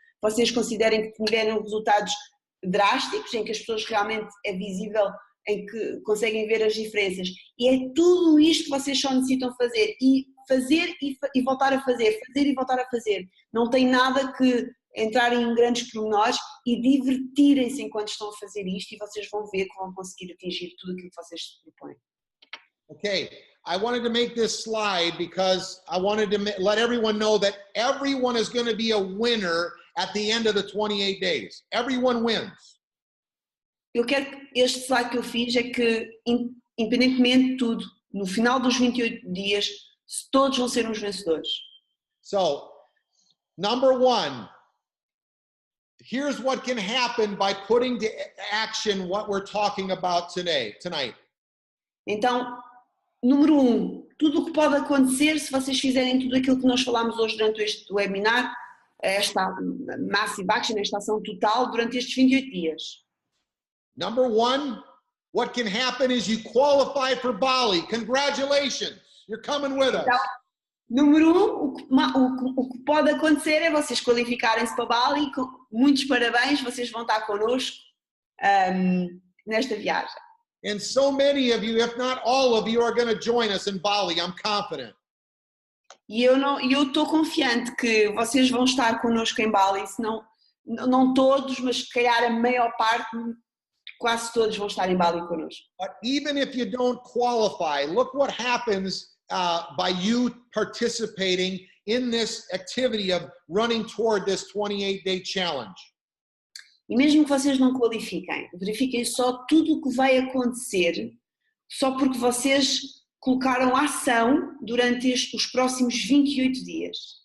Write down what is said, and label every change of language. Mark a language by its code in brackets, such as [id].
[pt] vocês considerem que tiveram resultados drásticos, em que as pessoas realmente é visível, em que conseguem ver as diferenças, e é tudo isto que vocês só necessitam fazer e voltar a fazer, fazer e voltar a fazer, não tem nada que entrar em grandes pormenores e divertirem-se enquanto estão a fazer isto e vocês vão ver que vão conseguir atingir tudo aquilo que vocês se propõem. [en] Okay, I wanted to make this slide because I wanted to let everyone know that everyone is going to be a winner at the end of the 28 days. Everyone wins. [pt] Eu quero que este slide que eu fiz é que, independentemente de tudo, no final dos 28 dias, todos vão ser uns vencedores. [en] So, number one, here's what can happen by putting to action what we're talking about tonight. [pt] Então, número 1, tudo o que pode acontecer se vocês fizerem tudo aquilo que nós falámos hoje durante este webinar, esta Massive Action, esta ação total durante estes 28 dias. [en] Number one, what can happen is you qualify for Bali. Congratulations, you're coming with us. [pt] Então, número 1, o que pode acontecer é vocês qualificarem-se para Bali. Muitos parabéns, vocês vão estar connosco nesta viagem. [en] And so many of you, if not all of you, are going to join us in Bali. I'm confident. [pt] E eu estou confiante que vocês vão estar connosco em Bali, se não todos, mas se calhar a maior parte, quase todos vão estar em Bali connosco. [en] But even if you don't qualify, look what happens by you participating in this activity of running toward this 28-day challenge. [pt] E mesmo que vocês não qualifiquem, verifiquem só tudo o que vai acontecer só porque vocês colocaram ação durante os próximos 28 dias.